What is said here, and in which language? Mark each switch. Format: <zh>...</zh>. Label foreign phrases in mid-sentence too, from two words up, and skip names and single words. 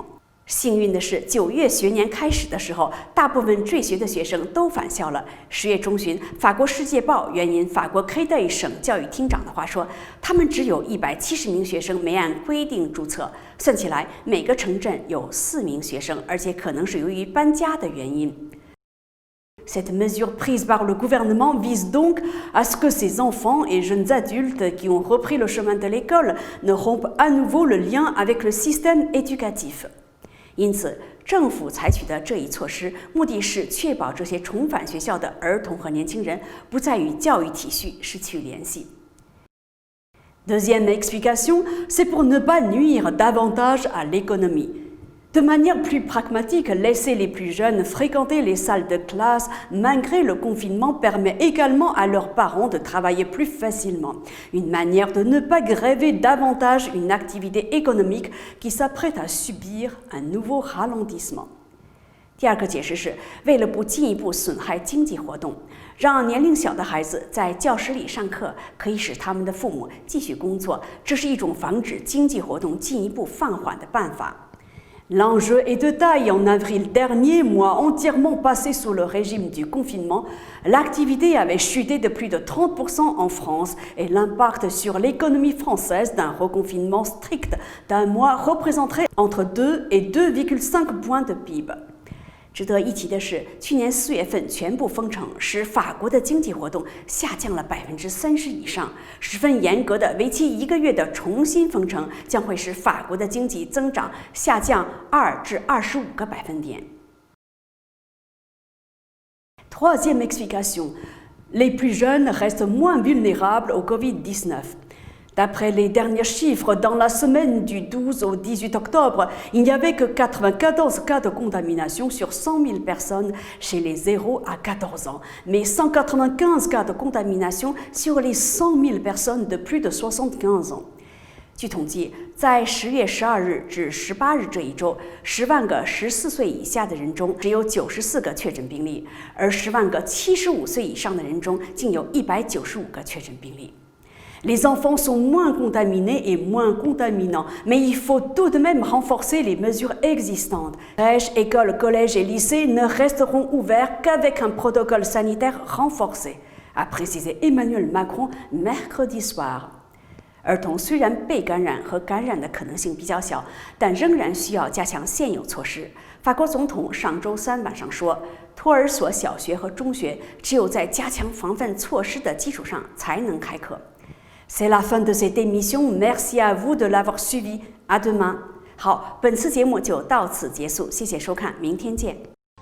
<zh>幸运的是，9月学年开始的时候，大部分坠学的学生都返校了。10月中旬，法国《世界报》援引法国 Créteil 省教育厅长的话说，他们只有170名学生没按规定注册。算起来，每个城镇有4名学生，而且可能是由于搬家的原因。</zh> <fr>Cette mesure prise par le gouvernement vise donc à ce que ces enfants et jeunes adultes qui ont repris le chemin de l'école ne rompent à nouveau le lien avec le système éducatif.</fr> <zh>因此，政府采取的这一措施，目的是确保这些重返学校的儿童和年轻人不再与教育体系失去联系。</zh> <fr>Deuxième explication, c'est pour ne pas nuire davantage à l'économie. De manière plus pragmatique, laisser les plus jeunes fréquenter les salles de classe malgré le confinement permet également à leurs parents de travailler plus facilement. Une manière de ne pas grever davantage une activité économique qui s'apprête à subir un nouveau ralentissement.</fr> <zh>第二个解释是，为了不进一步损害经济活动，让年龄小的孩子在教室里上课，可以使他们的父母继续工作，这是一种防止经济活动进一步放缓的办法。</zh> <fr>L'enjeu est de taille. En avril dernier, mois entièrement passé sous le régime du confinement, l'activité avait chuté de plus de 30% en France et l'impact sur l'économie française d'un reconfinement strict d'un mois représenterait entre 2 et 2,5 points de PIB.</fr> <zh>值得一提的是，去年4月份全部封城，使法国的经济活动下降了30%以上。十分严格的为期1个月的重新封城，将会使法国的经济增长下降2至25个百分点。</zh> <fr>Troisième explication, les plus jeunes restent moins vulnérables au Covid-19. D'après les derniers chiffres, dans la semaine du 12 au 18 octobre, il n'y avait que 94 cas de contamination sur 100 000 personnes chez les 0 à 14 ans, mais 195 cas de contamination sur les 100 000 personnes de plus de 75 ans.</fr> <zh>据统计， 在10月12日至18日这一周，10万个14岁以下的人中只有94个确诊病例，而10万个75岁以上的人中竟有195个确诊病例。</zh> <fr>Les enfants sont moins contaminés et moins contaminants, mais il faut tout de même renforcer les mesures existantes. Crèches, écoles, collèges et lycées ne resteront ouverts qu'avec un protocole sanitaire renforcé, a précisé Emmanuel Macron mercredi soir.</fr> <zh>儿童虽然被感染和感染的可能性比较小，但仍然需要加强现有措施。法国总统上周三晚上说，托儿所、小学和中学只有在加强防范措施的基础上才能开课。</zh> <fr>C'est la fin de cette émission. Merci à vous de l'avoir suivi. À demain.</fr> <zh>好，本次节目就到此结束，谢谢收看，明天见。</zh>